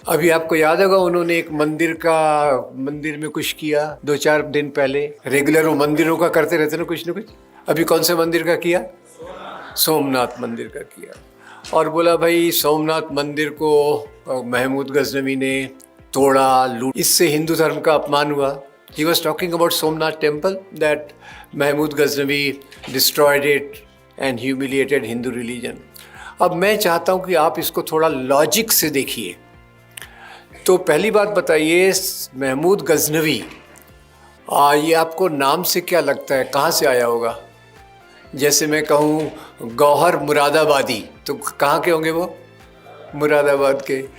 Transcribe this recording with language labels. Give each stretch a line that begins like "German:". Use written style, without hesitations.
Hindi: अभी आपको याद होगा, उन्होंने एक मंदिर में कुछ किया 2-4 दिन पहले। रेगुलर वो मंदिरों का करते रहते ना कुछ ना कुछ। अभी कौन से मंदिर का किया? सोमनाथ मंदिर का किया। और बोला भाई सोमनाथ मंदिर को महमूद गजनवी ने तोड़ा, लूट, इससे हिंदू धर्म का अपमान हुआ।
English: He was talking about Somnath temple, that Mahmud Ghaznavi destroyed it and humiliated Hindu religion.
Hindi: अब मैं चाहता हूँ कि आप इसको थोड़ा लॉजिक से देखिए। तो पहली बात बताइए, महमूद गजनवी, ये आपको नाम से क्या लगता है, कहाँ से आया होगा? जैसे मैं कहूँ गौहर मुरादाबादी, तो कहाँ के होंगे वो? मुरादाबाद के।